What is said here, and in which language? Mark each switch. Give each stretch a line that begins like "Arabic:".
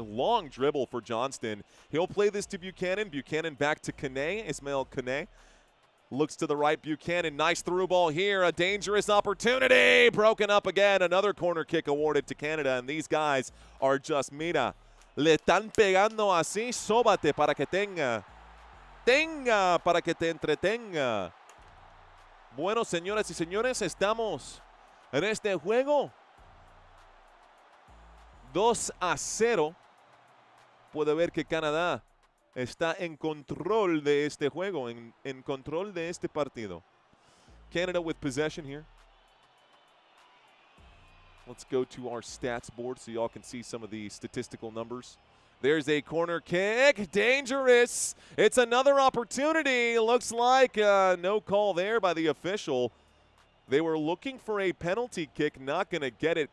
English: Long dribble for Johnston. He'll play this to Buchanan. Buchanan back to Kane. Ismail Kane. Looks to the right, Buchanan. Nice through ball here. A dangerous opportunity. Broken up again. Another corner kick awarded to Canada. And these guys are just Mina.
Spanish: Le están pegando así. Sóbate para que tenga. Tenga para que te entretenga. Bueno, señoras y señores, estamos en este juego. 2-0. Puede ver que Canadá está en control de este juego, en control de este partido.
English: Canada with possession here. Let's go to our stats board so y'all can see some of the statistical numbers. There's a corner kick. Dangerous. It's another opportunity. Looks like no call there by the official. They were looking for a penalty kick. Not going to get it.